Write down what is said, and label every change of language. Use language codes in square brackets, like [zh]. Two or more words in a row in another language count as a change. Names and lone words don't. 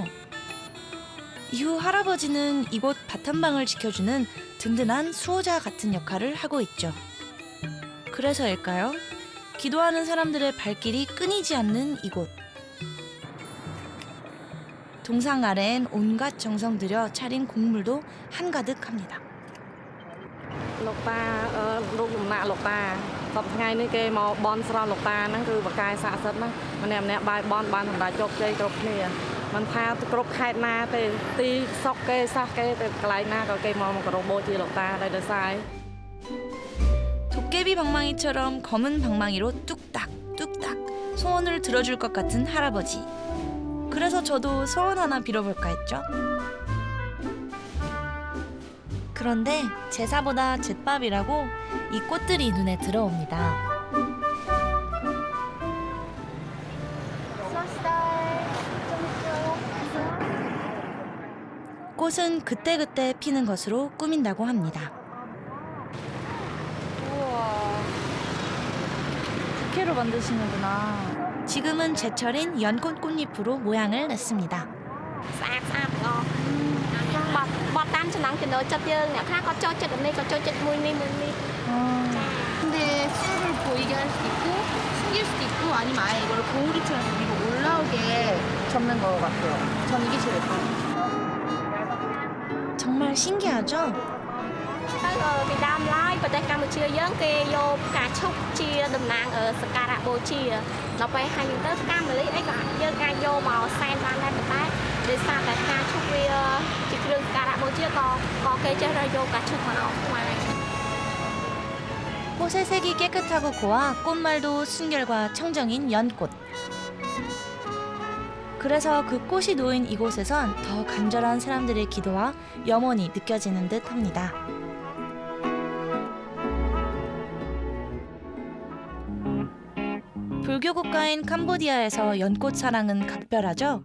[ko] 이후 할아버지는 이곳 바탐방을 지켜주는 든든한 수호자 같은 역할을 하고 있죠. 그래서일까요? 기도하는 사람들의 발길이 끊이지 않는 이곳. 동상 아래엔 온갖 정성 들여 차린 곡물도 한가득합니다. [km] លោកតារូបដំណាក់លោកតាសពថ្ងៃនេះគេមកបន់ស្រន់លោកតាហ្នឹងគឺបកាយស័ក្តិសិទ្ធិណាម្នាក់ម្នាក់បាយបន់បានសម្រាប់ជោគជ័យគ្រប់គ្នាមិនថាគ្រប់ខេត្តណាទេទីសុកគេសាសគេទៅកន្លែងណាក៏គេមកគោរពបូជាលោកតាដែរដោយសារ [ko] 도깨비 방망이처럼 검은 방망이로 뚝딱 뚝딱 소원을 들어줄 것 같은 할아버지. 그래서 저도 소원 하나 빌어볼까 했죠. 그런데 제사보다 잿밥이라고 이 꽃들이 눈에 들어옵니다. 꽃은 그때그때 피는 것으로 꾸민다고 합니다. 우와. 부케로 만드시는구나. 지금은 제철인 연꽃 꽃잎으로 모양을 냈습니다. [km] បត់តាមចំណង់ចំណូលចិត្តយើងអ្នកខ្លះក៏ចូលចិត្តនេះក៏ចូលចិត្តមួយនេះមួយនេះ [ko] 근데 술을 보이게 할 수도 있고 숨길 수도 있고 아니면 아예 이걸 고우리처럼 위로 올라오게 접는 것 같아요. 전 이게 제일 예뻐요. 정말 신기하죠? [km] ពីដើមឡើយប្រទេសកម្ពុជាយើងគេយកផ្កាឈូកជាតំណាងសក្ការៈបូជាដល់ពេលហើយទៅផ្កាម្លិះអីក៏យើងអាចយកមកសែនបានដែរប៉ុន្តែដោយសារតែផ្កាឈូកវាជាគ្រឿងសក្ការៈបូជាក៏គេចេះយកផ្កាឈូកមកអស់ខ្មែរ [ko] 꽃의 색이 깨끗하고 고와 꽃말도 순결과 청정인 연꽃. 그래서 그 꽃이 놓인 이곳에선 더 간절한 사람들의 기도와 염원이 느껴지는 듯 합니다. 불교 국가인 캄보디아에서 연꽃 사랑은 각별하죠.